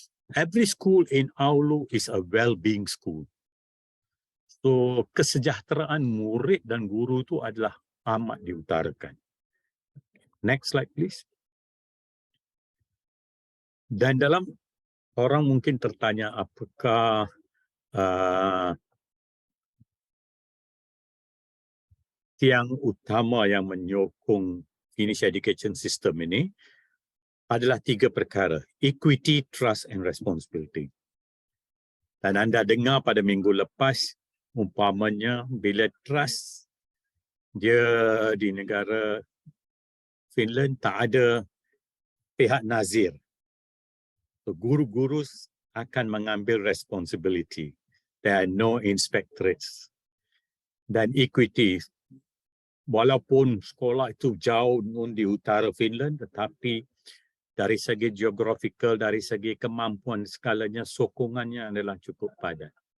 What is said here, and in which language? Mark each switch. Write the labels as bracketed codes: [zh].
[en] Every school in Oulu is a well-being school. [ms] So, kesejahteraan murid dan guru itu adalah amat diutarakan. [en] Next slide, please. [ms] Dan dalam orang mungkin tertanya apakah tiang utama yang menyokong Finnish education system ini adalah 3 perkara: [en] equity, trust and responsibility. [ms] Dan anda dengar pada minggu lepas, umpamanya bila trust dia di negara Finland tak ada pihak nazir. So, guru-guru akan mengambil responsibility. [en] There are no inspectorates. [ms] Dan equity, walaupun sekolah itu jauh di utara Finland, tetapi dari segi geographical, dari segi kemampuan skalanya, sokongannya adalah cukup padat.